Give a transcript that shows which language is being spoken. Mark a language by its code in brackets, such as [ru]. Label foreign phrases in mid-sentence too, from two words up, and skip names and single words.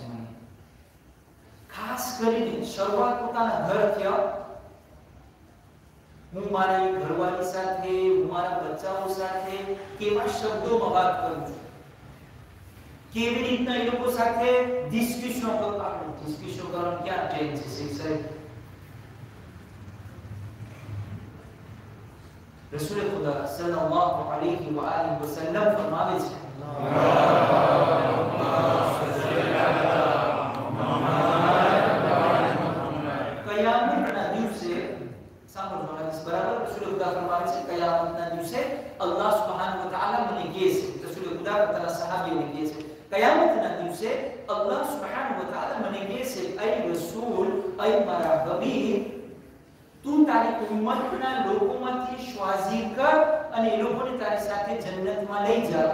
[gu] મને ખાસ કરીને શરૂઆત પોતાના ઘરથી. હું મારી ઘરવાળી સાથે, હું મારા બચ્ચાઓ સાથે કેવા શબ્દોમાં વાત કરું છું, કેવી રીતના એ લોકો સાથે ડિસ્કશન કરું. આપણે ડિસ્કશન કરવાનું ક્યાં ટાઈમ છે સાહેબ? રસૂલ ખુદા [ar] صلى الله عليه وآله وسلم [gu] ફરમાવે છે કયામતના દિવસે, સાંભળો બરાબર, રસૂલ ખુદા ફરમાવે છે કયામતના દિવસે [ar] الله سبحانه وتعالى [gu] મને કહે છે, રસૂલ ખુદા પોતાના સહાબીઓને કહે છે, કયામતના દિવસે [ar] الله سبحانه وتعالى [gu] મને કહે છે, અય રસૂલ, અય મારા હબીબ, તું તારી ઉમ્મતના લોકોમાંથી શ્વાઝી કર અને એ લોકોને તારી સાથે જન્નતમાં લઈ જા.